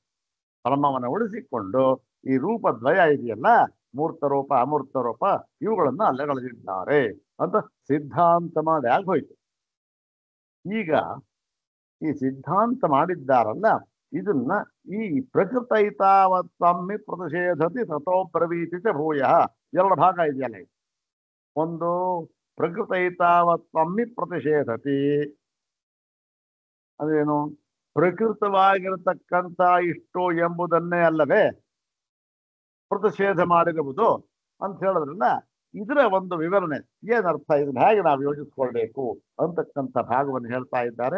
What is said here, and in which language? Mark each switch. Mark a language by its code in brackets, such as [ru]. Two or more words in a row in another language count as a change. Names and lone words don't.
[kn] ಬ್ರಹ್ಮವನ್ನ ಉಳಿಸಿಕೊಂಡು ಈ ರೂಪದ್ವಯ ಇದೆಯಲ್ಲ, ಮೂರ್ತ ರೂಪ ಅಮೂರ್ತ ರೂಪ, ಇವುಗಳನ್ನ ಅಲ್ಲಗಳೆದಿದ್ದಾರೆ ಅಂತ ಸಿದ್ಧಾಂತ ಮಾಡಿ ಆಗೋಯ್ತು. ಈಗ ಈ ಸಿದ್ಧಾಂತ ಮಾಡಿದ್ದಾರಲ್ಲ, ಇದನ್ನ ಈ [sa] ಪ್ರಕೃತೈತಾವತ್ತಮ್ಮಿ ಪ್ರತಿಷೇಧತಿ ತಥೋ ಪ್ರವೀತಿ ಚ ಭೂಯ, [kn] ಎರಡು ಭಾಗ ಇದೆಯಲ್ಲ ಇದು. ಒಂದು [sa] ಪ್ರಕೃತೈತಾವತ್ತಮ್ಮಿ ಪ್ರತಿಷೇಧತಿ, [kn] ಅದೇನು ಪ್ರಕೃತವಾಗಿರತಕ್ಕಂಥ ಇಷ್ಟು ಎಂಬುದನ್ನೇ ಅಲ್ಲವೇ ಪ್ರತಿಷೇಧ ಮಾಡಿರುವುದು ಅಂತ ಹೇಳಿದ್ರಲ್ಲ, ಇದರ ಒಂದು ವಿವರಣೆ ಏನರ್ಥ, ಇದನ್ನ ಹೇಗೆ ನಾವು ಯೋಚಿಸ್ಕೊಳ್ಬೇಕು ಅಂತಕ್ಕಂಥ ಭಾಗವನ್ನು ಹೇಳ್ತಾ ಇದ್ದಾರೆ.